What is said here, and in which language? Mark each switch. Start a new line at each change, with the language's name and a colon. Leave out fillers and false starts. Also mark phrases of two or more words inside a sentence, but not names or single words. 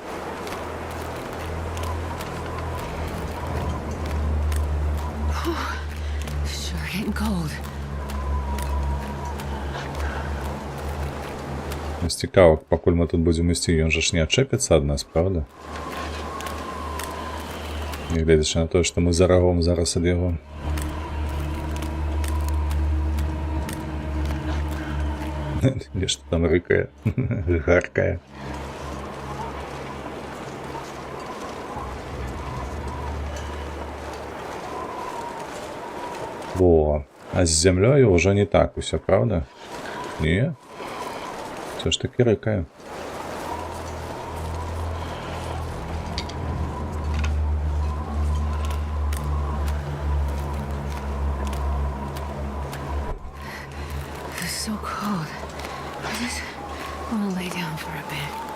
English: Sure getting cold.
Belarusian: Цікаво, пакуль мы тут будем ісці, ён жа ж не адчэпіцца ад нас, правда? Не гледзячы на тое, што мы за рагом зараз ад яго. Нешта там рыкае, гаркае. Во, а з зямлёю ўжо не так усё, правда? Не?
Ukrainian: Все ж таки
Belarusian: рыкае.
English: It's so cold. I just want to lay down for a bit.